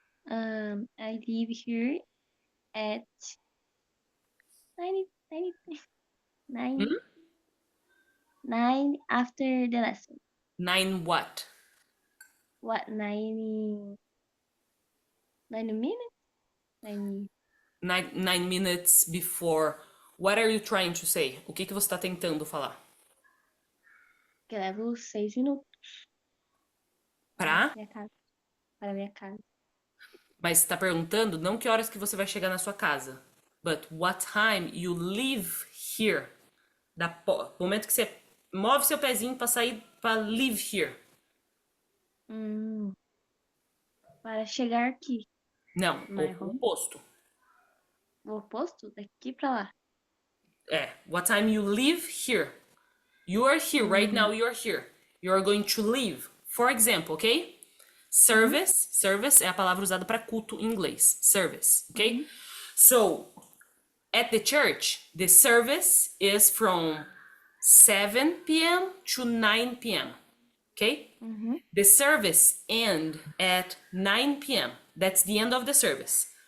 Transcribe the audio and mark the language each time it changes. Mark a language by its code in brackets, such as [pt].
[en] I live here at 9 after the lesson. 9 what? What, 9 minutes? 9. 9 minutes before. What are you trying to say? [pt] O que você está tentando falar? Que eu levo 6 minutos Pra? minha casa. Para minha casa. Mas você está perguntando não que horas que você vai chegar na sua casa, [en] but what time you leave here. [pt] Momento que você move seu pezinho para sair, para [en] leave here. [pt] Para chegar aqui. Não, o oposto. O oposto, daqui para lá. [en] What time you leave here. You are here right now, you are here. You are going to leave. For example, okay? [pt] Service, service é a palavra usada para culto em inglês. [en] Service, okay? So, at the church, the service is from 7 p.m. to 9 p.m. Okay? The service end at 9 p.m. That's the end of the service.